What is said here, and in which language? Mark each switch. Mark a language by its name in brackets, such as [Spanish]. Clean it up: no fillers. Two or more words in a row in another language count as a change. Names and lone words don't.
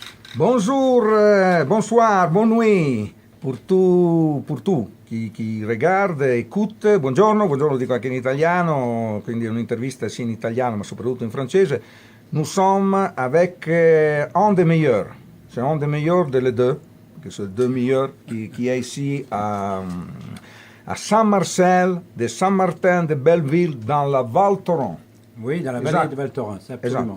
[French] Bonjour, bonsoir, bonne nuit pour tout [Italian] chi regarda, [French] écoute. [Italian] Buongiorno dico anche in italiano, quindi è un'intervista sia in italiano ma soprattutto in francese. [French] Nous sommes avec un des meilleurs, c'est un des meilleurs de les deux, que c'est le deux meilleurs qui est ici à Saint-Marcel, de Saint-Martin de Belleville, dans la Val Thorens. Oui, dans la vallée de Val Thorens, absolument.